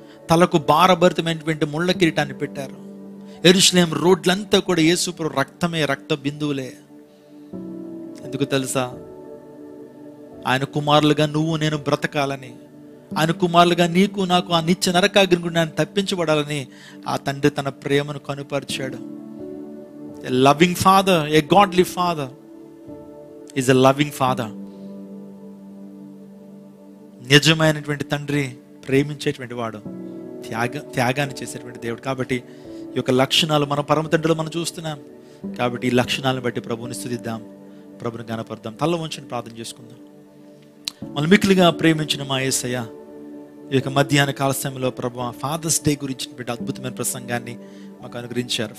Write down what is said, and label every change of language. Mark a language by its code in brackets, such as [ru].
[te] తలకు భారభరితమైనటువంటి ముళ్ళ కిరీటాన్ని పెట్టారు. యెరూషలేం రోడ్లంతా కూడా యేసుప్రభు రక్తమే, రక్త బిందువులే. ఎందుకు తెలుసా? ఆయన కుమారులుగా నువ్వు నేను బ్రతకాలని, ఆయన కుమారులుగా నీకు నాకు ఆ నిత్య నరకాగ్ని నుండి ఆయన తప్పించబడాలని ఆ తండ్రి తన ప్రేమను కనుపరిచాడు. [en] A loving father, a godly father is a loving father. [te] నిజమైనటువంటి తండ్రి ప్రేమించేటువంటి వాడు, త్యాగాన్ని చేసేటువంటి దేవుడు. కాబట్టి ఈ యొక్క లక్షణాలు మన పరమ తండ్రిలో మనం చూస్తున్నాం. కాబట్టి ఈ లక్షణాలను బట్టి ప్రభువుని స్తుతిద్దాం, ప్రభుని గణపడదాం. తల్ల వంచుని ప్రార్థన చేసుకుందాం. మనం మిక్కిలిగా ప్రేమించిన మా యేసయ్య, ఈ యొక్క మధ్యాహ్న కాల సమయంలో ప్రభు ఫాదర్స్ డే గురించినటువంటి అద్భుతమైన ప్రసంగాన్ని మాకు అనుగ్రహించారు.